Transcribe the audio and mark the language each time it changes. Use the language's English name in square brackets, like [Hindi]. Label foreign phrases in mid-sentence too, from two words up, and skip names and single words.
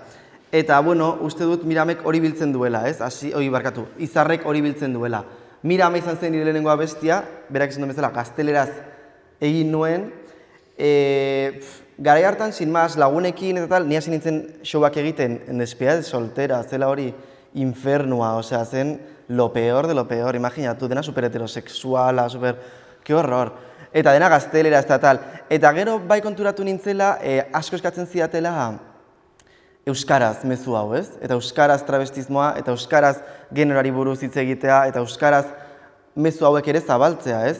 [Basque] Eta, uste dut Miramek hori biltzen duela, ez? Izarrek hori biltzen duela. Mirame izan zen nire lehenengo abestia, berak esan duen bezala, gazteleraz egin nuen. Garai hartan, [Spanish] sin más, [Basque] lagunekin eta tal, ni hasi nintzen showak egiten, [Spanish] en despedida de soltera, [Basque] zela hori infernua, zen [Spanish] lo peor de lo peor, [Basque] imaginatu, dena super heterosexuala, super, [Spanish] que horror. [Basque] Eta dena gaztelera, ez da tal. Eta gero bai konturatu nintzela, asko eskatzen zidatela euskaraz mezu hau, ez? Eta euskaraz travestismoa, eta euskaraz generoari buruz hitz egitea, eta euskaraz mezu hauek ere zabaltzea, ez?